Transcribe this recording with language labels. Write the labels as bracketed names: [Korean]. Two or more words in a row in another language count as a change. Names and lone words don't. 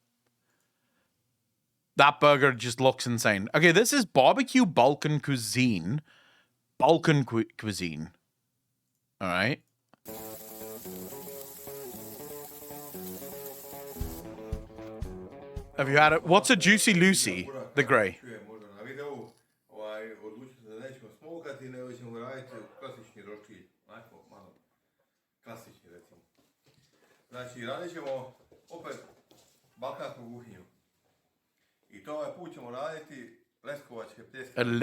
[English] That burger just looks insane. Okay, this is barbecue Balkan cuisine. Balkan cuisine. All right. Have you had it? What's a Juicy Lucy? The grey. [Croatian] Znači, radit ćemo opet balkansku kuhinju. I to ovaj put ćemo raditi leskovačke pljeskavice.